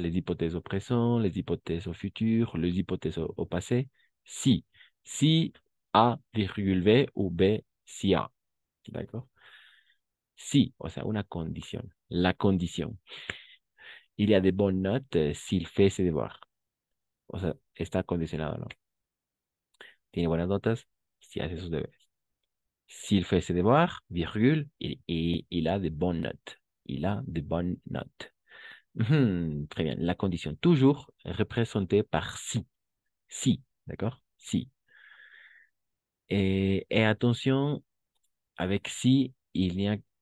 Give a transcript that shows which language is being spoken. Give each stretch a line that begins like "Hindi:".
French: Les hypothèses au présent, les hypothèses au futur, les hypothèses au passé. Si. Si A, virgule V ou B, si A. D'accord?
Spanish: Si, o sea, una condición. La condición.
French: Il y a de bonnes notes s'il fait ses devoirs.
Spanish: O sea, está condicionado, ¿no? Tiene buenas notas si hace sus deberes.
French: S'il fait ses devoirs, virgule, il a de bonnes notes. Il a de bonnes notes. Très bien. La condition, toujours représentée par si. Si, d'accord? Si. Et attention, avec si, il y a...